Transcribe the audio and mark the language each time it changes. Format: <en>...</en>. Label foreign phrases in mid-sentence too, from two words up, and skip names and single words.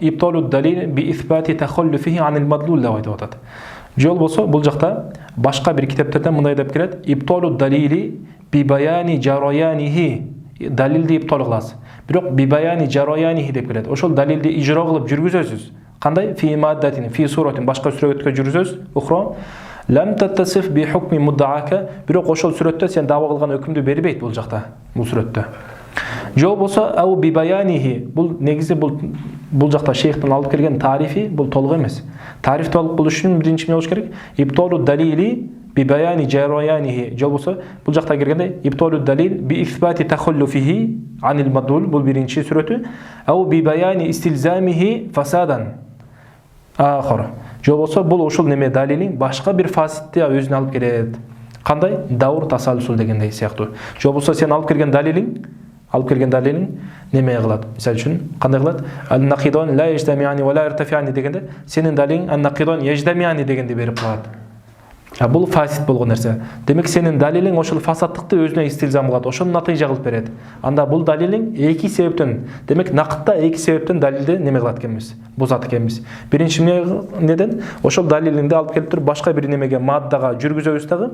<ar>إبطال الدليل بإثبات تخلفه عن المدلول</ar> <ky>деп айтып атат. Жол болсо бул жакта башка бир китептерде мындай деп келет:</ky> <ar>إبطال الدليل ببيان جريانه.</ar> <ky>Далилди ибтал кыласыз. Бирок</ky> <ar>ببيان جريانه</ar> <ky>деп келет. Ошол далилди ижро кылып жүргүзөсүз. Кандай?</ky> <ar>في مادة، في صورة</ar> <ky>башка сүрөткө жүргүзөсүз.</ky> <ar>أخرى لم تتصف بحكم مدعاك.</ar> <ky>Бирок ошол сүрөттө сен даава кылган өкүмдү бербейт бул жакта. Бул сүрөттө. Жол болсо</ky> <ar>أو ببيانه.</ar> <ky>Бул негизи бул жакта шейхтин алып келген тарифи бул толук эмес. Тариф толук болуш үчүн биринчи эмне болуш керек?</ky> <ar>إبطال الدليل ببيان جريانه.</ar> <ky>Жол болсо бул жакта келгенде</ky> <ar>إبطال الدليل بإثبات تخلفه عن المدلول</ar> <ky>бул биринчи сүрөтү.</ky> <ar>أو ببيان استلزامه فسادا.</ar> <ky>Ахыр. Жол болсо бул ошол неме далилиң башка бир фаситти өзүнө алып келет. Кандай?</ky> <ar>دور تسلسل</ar> <ky>дегендей сыяктуу. Жол болсо сен алып келген далилиң неме кылат? Мисалы үчүн кандай кылат?</ky> <ar>النقيضان لا يجتمعان ولا يرتفعان</ar> <ky>дегенде сенин далилиң</ky> <ar>النقيضان يجتمعان</ar> <ky>дегенди берип калат. Бул фасид болгон нерсе. Демек сенин далилиң ошол фасаттыкты өзүнө истилзам кылат, ошону натыйжа кылып берет. Анда бул далилиң эки себептен, демек накытта эки себептен далилди неме кылат экенбиз, бузат экенбиз. Биринчи неден ошол далилиңди алып келип туруп башка бир немеге маддага жүргүзөбүз дагы.</ky>